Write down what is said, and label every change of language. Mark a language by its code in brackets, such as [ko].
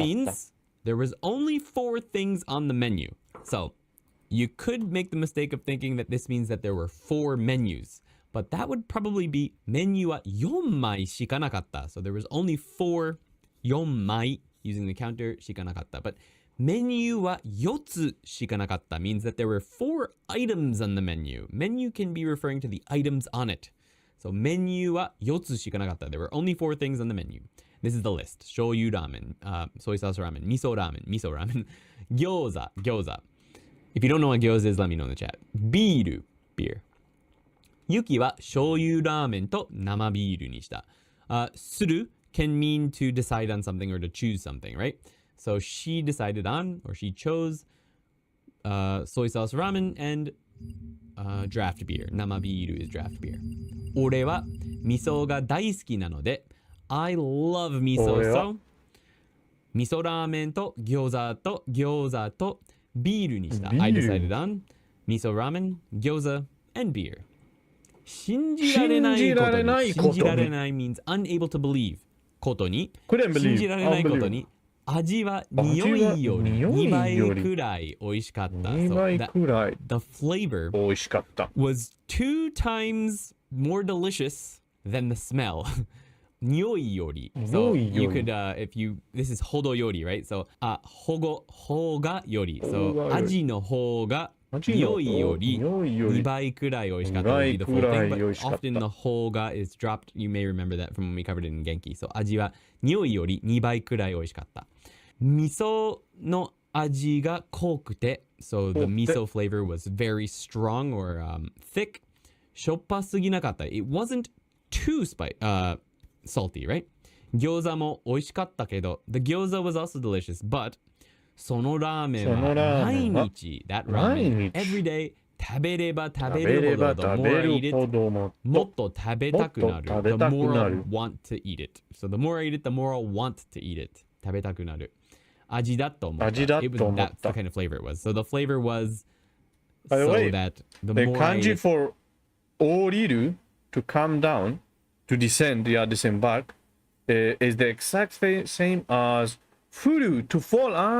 [en] means there was only 4 things on the menu. So you could make the mistake of thinking that this means that there were 4 menus. But that would probably be [ja] メニューは4枚しかなかった。 [en] So there was only 4枚 using the counter [ja] しかなかった。 [en] But [ja] メニューは4つしかなかった [en] means that there were 4 items on the menu. Menu can be referring to the items on it. So [ja] メニューは4つしかなかった。 [en] There were only 4 things on the menu. This is the list. 醤油ラーメン、soy sauce ramen, miso ramen,餃子. If you don't know what 餃子 is, let me know in the chat. [ja] ビール beer. ユキは醤油ラーメンと生ビールにした。 [en] する can mean to decide on something or to choose something, right? So she decided on, or she chose, soy sauce ramen and draft beer. 生ビール is draft beer. [ja] 俺は味噌が大好きなので、 [en] I love [ja] 味噌。俺は So 味噌ラーメンと餃子とビールにした。ビール [en] I decided on 味噌ラーメン、餃子 and beer. [ja] 信じられないことに。信じられない [en] means unable to believe [ja] ことに。 [en] Couldn't believe. [ja] 信じられないことに。味は匂いより2倍くらい美味しかった。 2倍くらい [en] The flavor [ja] 美味しかった。 [en] was 2 times more delicious than the smell. [ja] 匂いより. [en] So you could, if you, this is ほどより, right? So, ほがより. So, [ja] 味の方が匂いより2倍くらい美味しかった [en] would be the full thing, but often the 方が is dropped. You may remember that from when we covered it in Genki. [ja] So, 味は匂いより2倍くらい美味しかった。味噌の味が濃くて, [en] so the miso flavor was very strong or thick. [ja] しょっぱすぎなかった. [en] It wasn't too salty, right? [ja] 餃子も美味しかったけど, [en] the 餃子 was also delicious, but [ja] そのラーメンは毎日 [en] that ramen every day [ja] 食べれば食べるほど [en] the more I eat it [ja] もっと食べたくなる [en] the more I want to eat it. So the more I eat it, the more I want to eat it. [ja] 食べたくなる味だと思った。 [en] It was, that's the kind of flavor it was. So the flavor was By the so way, that the the more I ate kanji it, for 降りる to come down to descend, yeah, disembark, is the exact same as 降る to fall.